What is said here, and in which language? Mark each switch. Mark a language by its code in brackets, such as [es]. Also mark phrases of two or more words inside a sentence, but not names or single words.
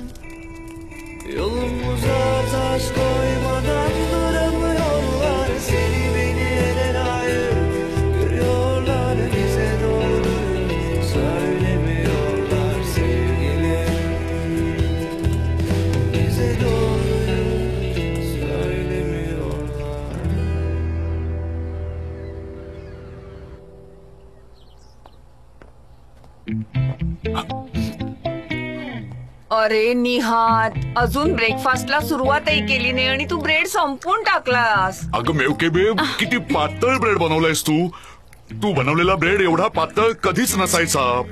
[tr] Yolumuza taş koymadan duramıyorlar. Seni beni el ayır görüyorlar. Bize doğruyu söylemiyorlar sevgilim. Bize doğruyu söylemiyorlar. [mr] अरे निहात, अजून ब्रेकफास्टला सुरुवातही केली नाही आणि तू ब्रेड संपवून टाकलास. अगं मेवके बेब किती पातळ ब्रेड बनवलायस तू. तू बनवलेला ब्रेड एवढा पातळ कधीच नसायचा.